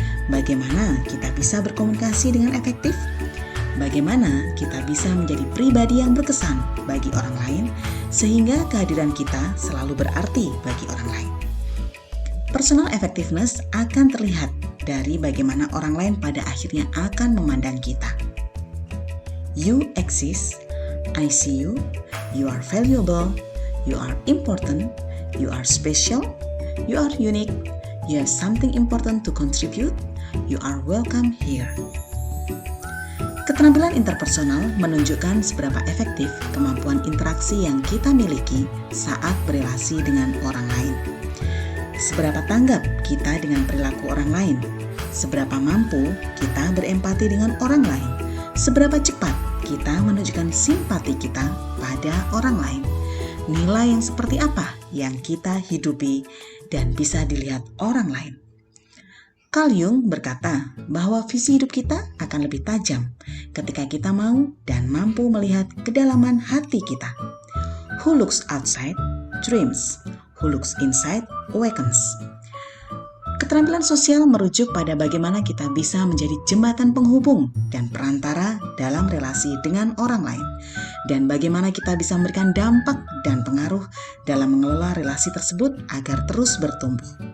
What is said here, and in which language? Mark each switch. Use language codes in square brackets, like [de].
[id] Bagaimana kita bisa berkomunikasi dengan efektif? Bagaimana kita bisa menjadi pribadi yang berkesan bagi orang lain sehingga kehadiran kita selalu berarti bagi orang lain? Personal effectiveness akan terlihat dari bagaimana orang lain pada akhirnya akan memandang kita. [en] You exist, I see you, you are valuable, you are important, you are special, you are unique, you have something important to contribute, you are welcome here. [id] Keterampilan interpersonal menunjukkan seberapa efektif kemampuan interaksi yang kita miliki saat berelasi dengan orang lain. Seberapa tanggap kita dengan perilaku orang lain, seberapa mampu kita berempati dengan orang lain, seberapa cepat kita menunjukkan simpati kita pada orang lain, nilai yang seperti apa yang kita hidupi dan bisa dilihat orang lain. Carl Jung berkata bahwa visi hidup kita akan lebih tajam ketika kita mau dan mampu melihat kedalaman hati kita. [en] Who looks outside dreams, who looks inside awakens. [id] Keterampilan sosial merujuk pada bagaimana kita bisa menjadi jembatan penghubung dan perantara dalam relasi dengan orang lain, dan bagaimana kita bisa memberikan dampak dan pengaruh dalam mengelola relasi tersebut agar terus bertumbuh.